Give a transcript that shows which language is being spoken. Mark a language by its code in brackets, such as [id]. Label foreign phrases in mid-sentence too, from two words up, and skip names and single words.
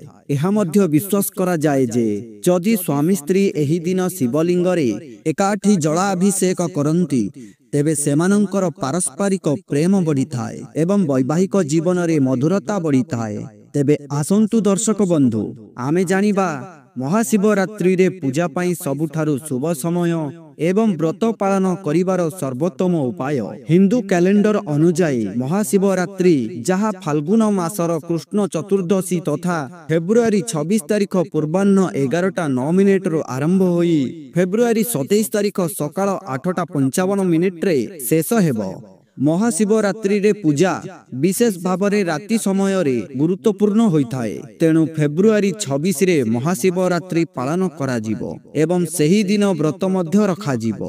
[or] ଏହା ମଧ୍ୟ ବିଶ୍ୱାସ କରା ଯାଏ ଯେ ଯଦି ସ୍ୱାମୀ ସ୍ତ୍ରୀ ଏହି ଦିନ ଶିବଲିଙ୍ଗ ରେ ଏକାଠି ଜଳାଭିଷେକ କରନ୍ତି ତେବେ ସେମାନଙ୍କର ପାରସ୍ପରିକ ପ୍ରେମ ବଢ଼ିଥାଏ ଏବଂ ବୈବାହିକ ଜୀବନ ରେ ମଧୁରତା ବଢ଼ିଥାଏ। ତେବେ ଆସନ୍ତୁ ଦର୍ଶକ ବନ୍ଧୁ ଆମେ ଜାଣିବା ମହାଶିବରାତ୍ରି ରେ ପୂଜା ପାଇଁ ସବୁଠାରୁ ଶୁଭ ସମୟ ଏବଂ ବ୍ରତ ପାଳନ କରିବାର ସର୍ବୋତ୍ତମ ଉପାୟ। ହିନ୍ଦୁ କ୍ୟାଲେଣ୍ଡର ଅନୁଯାୟୀ ମହାଶିବରାତ୍ରି ଯାହା ଫାଲ୍ଗୁନ ମାସର କୃଷ୍ଣ ଚତୁର୍ଦ୍ଦଶୀ ତଥା ଫେବୃଆରୀ 26 ତାରିଖ ପୂର୍ବାହ୍ନ 11:09 ରୁ ଆରମ୍ଭ ହୋଇ ଫେବୃଆରୀ 27 ତାରିଖ ସକାଳ 8:55 ରେ ଶେଷ ହେବ। ମହାଶିବରାତ୍ରି ରେ ପୂଜା ବିଶେଷ ଭାବରେ ରାତି ସମୟ ରେ ଗୁରୁତ୍ୱପୂର୍ଣ୍ଣ ହୋଇଥାଏ। ତେଣୁ ଫେବୃଆରୀ 26 ରେ ମହାଶିବରାତ୍ରି ପାଳନ କରା ଯିବ ଏବଂ ସହୀ ଦିନ ବ୍ରତ ମଧ୍ୟ ରଖା ଯିବ।